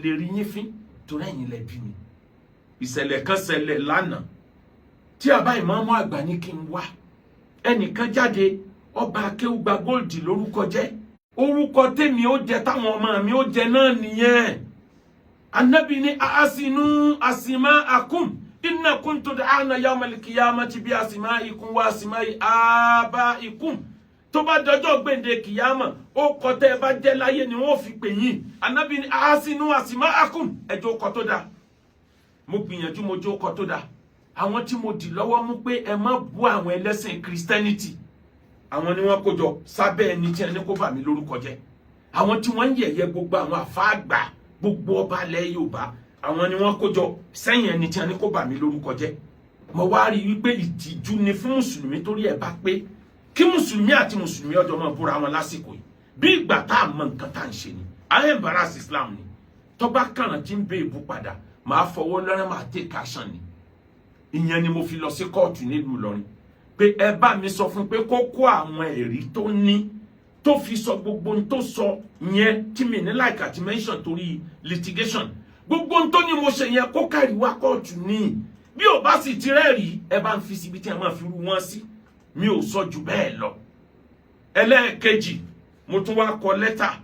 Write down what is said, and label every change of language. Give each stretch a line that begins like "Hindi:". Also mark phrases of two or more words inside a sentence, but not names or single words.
Yoruba: lè rí yín fín torí ẹ̀yin lẹ bí mi ìṣẹ̀lẹ̀ kan ṣẹlẹ̀ lánàá tí àbá ìmáàmù àgbà ní kí n wá ẹnìkan jáde ọba Akéwùgbà Gold lórúkọ jẹ́ orúkọ tèmi ó jẹ táwọn ọmọ mi ó jẹ náà nìyẹn Ànábì ní
Arabic: أحسنوا أسماءكم إنكم تدعون يوم القيامة بأسمائكم وأسماء آبائكم
Yoruba: tó bá dọjọ́ gbèǹde kìyàmà ó kọ tẹ́ bá jẹ́ láyé ni wọ́n fi pè yín Ànábì ní
Arabic: أحسنوا أسماءكم
Yoruba: ẹjọ́ kọ tó dáa mo gbìyànjú mo jó kọ tó dáa àwọn tí mo dì lọ́wọ́ mú pé ẹ má bú àwọn ẹlẹ́sìn Christianity àwọn ni wọ́n kójọ sábẹ́ ẹni tí ẹni kó bà mí lórúkọ jẹ́ àwọn tí wọ́n ń yẹ̀yẹ́ gbogbo àwọn àfáàgbà gbogbo ọba ilẹ̀ Yorùbá àwọn ni wọ́n kójọ sẹ́yìn ẹni tí ẹni kó bà mí lórúkọ jẹ́ mo wá rí wípé ìtìjú ni fún mùsùlùmí torí ẹ bá pé kí mùsùlùmí àti mùsùlùmí ọjọ́ máa búra wọn lásìkò yìí bí ìgbà tá a mọ nǹkan tá à ń ṣe ni ayé
English: embarrass Islam
Yoruba: ni tọ́ba kàràn tí ń bẹ ìbú padà máa fọwọ́ lọ́rẹ́ máa
English: take action
Yoruba: ni ìyẹn ni mo fi lọ sí kóòtù nílùú Ìlọrin pé ẹ bá mi sọ fún pé kó kó àwọn ẹ̀rí tó ní tó fi sọ gbogbo ohun tó sọ yẹn tí mi ní like àti mention torí litigation gbogbo ohun tó ní mo ṣe yẹn kó kárí wá kóòtù ní bí ò bá sì ti rẹ́ẹ̀rí ẹ bá ń fi síbi tí ẹ máa fi rú wọn sí mi ò sọ jù bẹ́ẹ̀ lọ ẹlẹ́ẹ̀kejì mo tún wá kọ lẹ́tà